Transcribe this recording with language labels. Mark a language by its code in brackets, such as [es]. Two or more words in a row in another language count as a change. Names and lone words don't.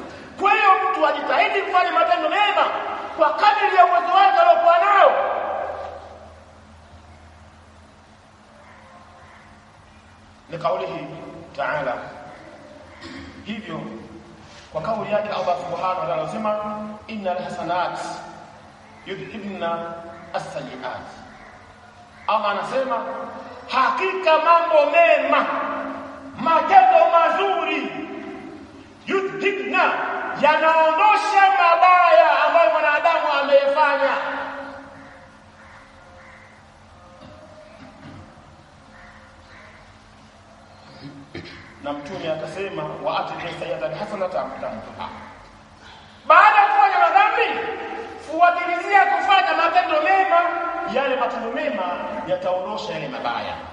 [sw] Kwa hiyo mtu ajitahidi kufanya matendo mema kwa kadri ya uwezo wake aliokuwa nao. [ar] لقوله تعالى, [sw] hivyo kwa kauli yake Allah [ar] سبحانه وتعالى [sw] anasema [ar] إن الحسنات يذهبن السيئات. [sw] Allah anasema hakika mambo mema, matendo mazuri, yudhibna, yanaondosha mabaya ambayo mwanadamu ameyafanya. Na Mtume akasema [ar] وأتبع سيئة حسنة تمحها, [sw] baada ya kufanya madhambi fuatilizia kufanya matendo mema, yale matendo mema yataondosha yale mabaya.